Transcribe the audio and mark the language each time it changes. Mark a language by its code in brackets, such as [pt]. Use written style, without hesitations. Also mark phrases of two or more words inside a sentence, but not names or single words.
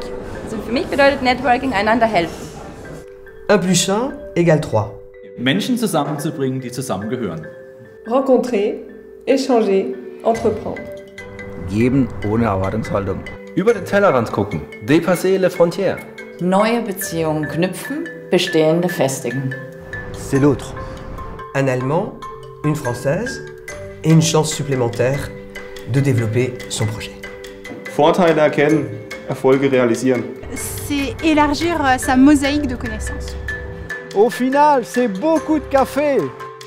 [de] Also für mich bedeutet Networking einander helfen. 1 + 1 = 3. Menschen zusammenzubringen, die zusammengehören. [fr] Rencontrer, échanger, entreprendre. [de] Geben ohne Erwartungshaltung. Über den Tellerrand gucken. [fr] Dépasser les frontières. [de] Neue Beziehungen knüpfen, bestehende festigen. [fr] C'est l'autre. Un Allemand, une Française et une chance supplémentaire de développer son projet. [de] Vorteile erkennen, Erfolge realisieren. [fr] C'est élargir sa mosaïque de connaissances. Au final, c'est beaucoup de café.